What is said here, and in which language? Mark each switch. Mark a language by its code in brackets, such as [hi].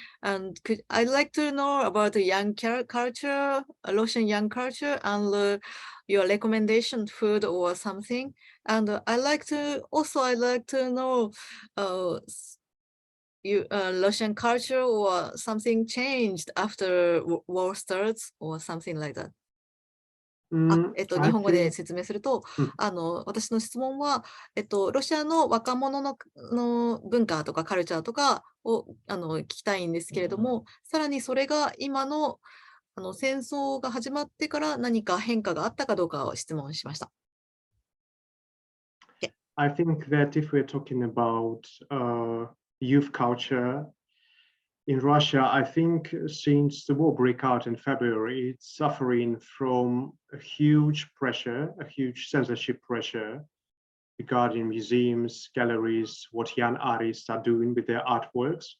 [en] And I'd like to know about the young culture, Russian young culture, and your recommendation food or something. And I'd like to know Russian culture or something changed after war starts or something like that. [ja] 日本語で説明すると、私の質問は、ロシアの若者の文化とかカルチャーとかを聞きたいんですけれども、さらにそれが今の戦争が始まってから何か変化があったかどうかを質問しました。 [en] I think that if we're talking about youth culture in Russia, I think since the war broke out in February, it's suffering from a huge pressure, a huge censorship pressure regarding museums, galleries, what young artists are doing with their artworks.